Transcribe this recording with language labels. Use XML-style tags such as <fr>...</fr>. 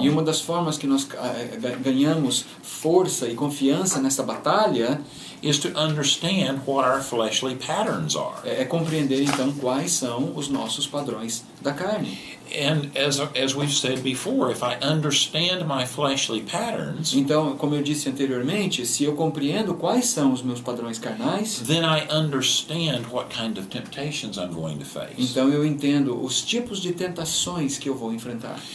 <pt>E uma das formas que nós ganhamos força e confiança nessa batalha</pt> <en>is to understand what our fleshly patterns are.</en> <pt>é compreender então quais são os nossos padrões da carne.</pt> <en>And as we've said before, if I understand my fleshly patterns,</en> <pt>Então, como eu disse anteriormente, se eu compreendo quais são os meus padrões carnais,</pt> <en>then I understand what kind of temptations I'm going to face.</en> <pt>então eu entendo os tipos de tentações que eu vou enfrentar.</pt>